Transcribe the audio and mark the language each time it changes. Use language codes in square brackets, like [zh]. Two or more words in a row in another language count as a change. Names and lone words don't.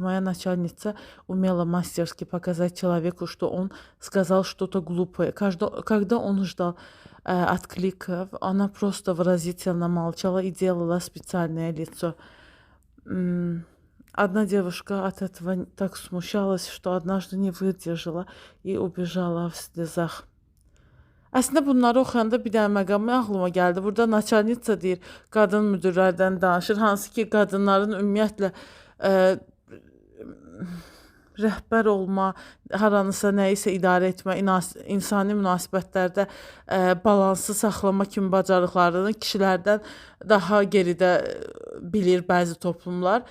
[ru] Моя начальница умела мастерски показать человеку, что он сказал что-то глупое. Когда он ждал откликов, она просто выразительно молчала и делала специальное лицо. Одна девушка от этого так смущалась, что однажды не выдержала и убежала в слезах. [az] Əslində bunları oxuyanda bir dənə məqam ağlıma gəldi. Burada naçalnikça deyir, qadın müdirlərdən danışır. Hansı ki, qadınların ümumiyyətlə ə, rəhbər olma, haranısa nəyisə idarə etmə, insani münasibətlərdə balansı saxlama kimi bacarıqlarını kişilərdən daha geridə bilir bəzi toplumlar.